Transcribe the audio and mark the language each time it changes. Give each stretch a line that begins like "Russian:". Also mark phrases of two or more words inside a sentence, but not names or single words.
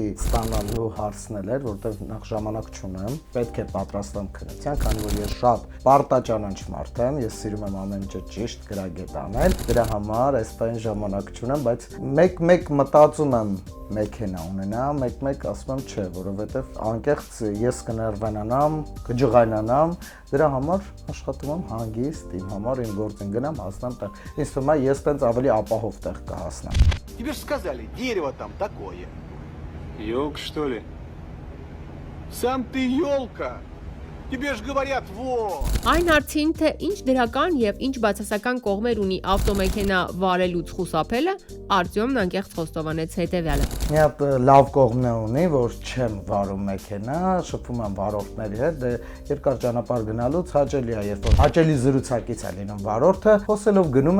Armenian: ստանալու հարցն էր, որտեղ նախ ժամանակ չունեմ, պետք է պատրաստեմ քննության, քանի որ ես շատ պարտաճանաչ մարդ եմ, ես սիրում եմ ամեն ինչը ճիշտ գրագետ անել, դրա համար այս պահին ժամանակ չունեմ, բայց մեկ մտածում եմ մեքենա ունենամ, մեկ ասում եմ չէ, որովհետև անկեղծ ես կներվանանամ, կջղայնանամ, դրա համար աշխատում եմ հանգիստ, իմ համար իմ գործին գնամ, հասնեմ տեղ։ Ինձ թվում է ես տենց ավելի ապահով տեղ կհասնեմ։
Russian: Тебе же сказали, дерево там такое. Ёлка, что ли? Сам ты ёлка. Тебе ж говорят, во!
Armenian: Այն հարցին, թե ինչ դրական եւ ինչ բացասական կողմեր ունի ավտոմեքենա վարելուց խուսափելը, Արտյոմն անկեղծ խոստովանեց հետեւյալը. Մի հատ լավ կողմ ունի, որ չեմ վարում մեքենա, շփվում եմ վարորդների հետ, դե երկար ճանապարհ գնալուց հաճելի է, երբ որ հաճելի զրուցակից է լինում վարորդը, խոսելով գնում